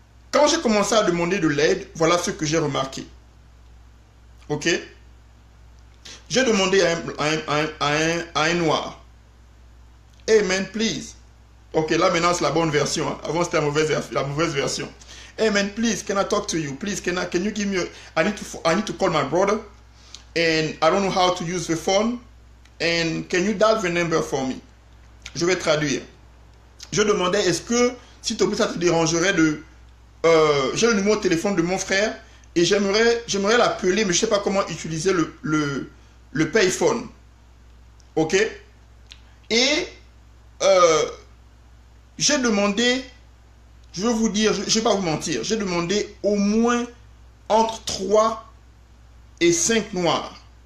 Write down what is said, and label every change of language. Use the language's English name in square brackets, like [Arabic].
[French] Quand j'ai commencé à demander de l'aide, voilà ce que j'ai remarqué. Ok? J'ai demandé à un noir. [English] Hey man, please. [French] Ok, là maintenant c'est la bonne version. Hein. Avant c'était la mauvaise version. [English] Hey man, please, can I talk to you? Please, can you give me I need to call my brother and I don't know how to use the phone and can you dial the number for me? [French] Je vais traduire. Je demandais, est-ce que, s'il te plaît, ça te dérangerait de... j'ai le numéro de téléphone de mon frère et j'aimerais l'appeler, mais je ne sais pas comment utiliser le payphone. Ok? Et j'ai demandé, je vais vous dire, je ne vais pas vous mentir, j'ai demandé au moins entre 3 et 5 noirs.